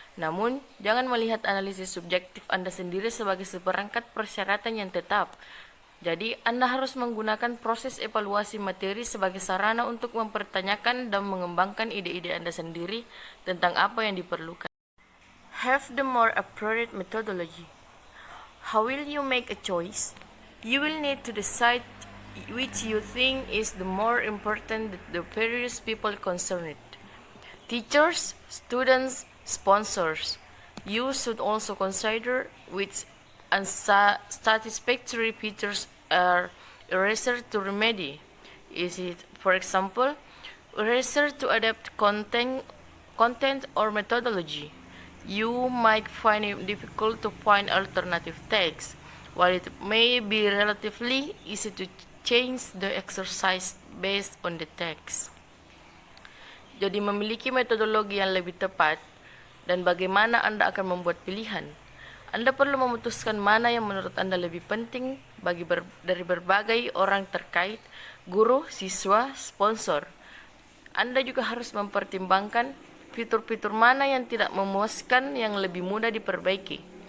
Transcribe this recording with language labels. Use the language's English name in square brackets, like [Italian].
[Indonesian] Namun, jangan melihat analisis subjektif Anda sendiri sebagai seperangkat persyaratan yang tetap. Jadi, Anda harus menggunakan proses evaluasi materi sebagai sarana untuk mempertanyakan dan mengembangkan ide-ide Anda sendiri tentang apa yang diperlukan. [English] Have the more appropriate methodology. How will you make a choice? You will need to decide which you think is the more important to the various people concerned. Teachers, students, sponsors. You should also consider which unsatisfactory features are eraser to remedy. Is it, for example, eraser to adapt content or methodology? You might find it difficult to find alternative text, while it may be relatively easy to change the exercise based on the text. [Indonesian] Jadi memiliki metodologi yang lebih tepat dan bagaimana Anda akan membuat pilihan. Anda perlu memutuskan mana yang menurut Anda lebih penting dari berbagai orang terkait, guru, siswa, sponsor. Anda juga harus mempertimbangkan fitur-fitur mana yang tidak memuaskan yang lebih mudah diperbaiki.